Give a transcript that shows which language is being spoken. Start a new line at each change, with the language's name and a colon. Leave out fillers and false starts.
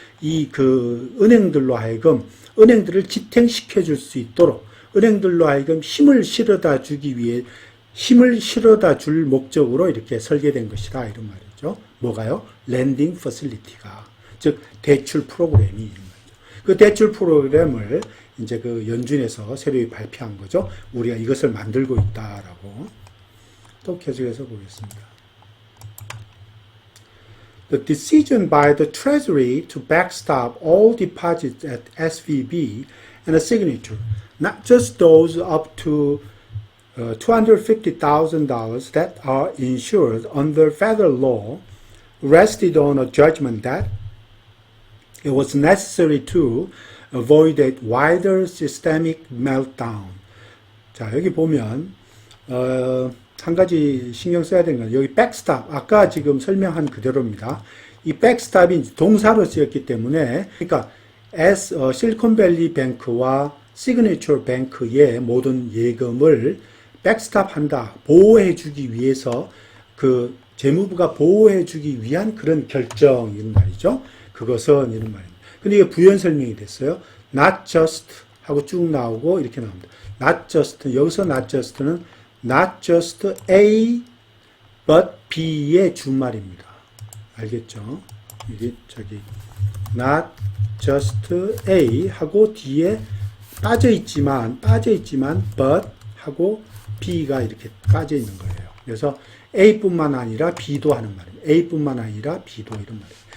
Korean: 이 그 은행들로 하여금 은행들을 지탱시켜 줄 수 있도록 은행들로 하여금 힘을 실어다 주기 위해 힘을 실어다 줄 목적으로 이렇게 설계된 것이다 이런 말이죠. 뭐가요? 랜딩 퍼실리티가 즉 대출 프로그램이 이런 말이죠. 그 대출 프로그램을 이제 그 연준에서 새로 발표한 거죠. 우리가 이것을 만들고 있다라고. 또 계속해서 보겠습니다.
English: The decision by the Treasury to backstop all deposits at SVB and a signature, not just those up to $250,000 that are insured under federal law, rested on a judgment that it was necessary to avoid a wider systemic meltdown.
Korean: 자, 여기 보면 한 가지 신경 써야 되는 건 여기 백스탑, 아까 지금 설명한 그대로입니다. 이 백스탑이 동사로 쓰였기 때문에, 그러니까 실리콘밸리 뱅크와 시그니처 뱅크의 모든 예금을 백스탑한다, 보호해주기 위해서 그 재무부가 보호해주기 위한 그런 결정인 말이죠. 그것은 이런 말입니다. 근데 이게 부연 설명이 됐어요.
English: Not just
Korean: 하고 쭉 나오고 이렇게 나옵니다. Not just, 여기서 not just는 not just A but B의 준말입니다. 알겠죠? 이게 not just A 하고 뒤에 빠져있지만 but 하고 B가 이렇게 빠져 있는 거예요. 그래서 A뿐만 아니라 B도 하는 말입니다. A뿐만 아니라 B도 이런 말이에요.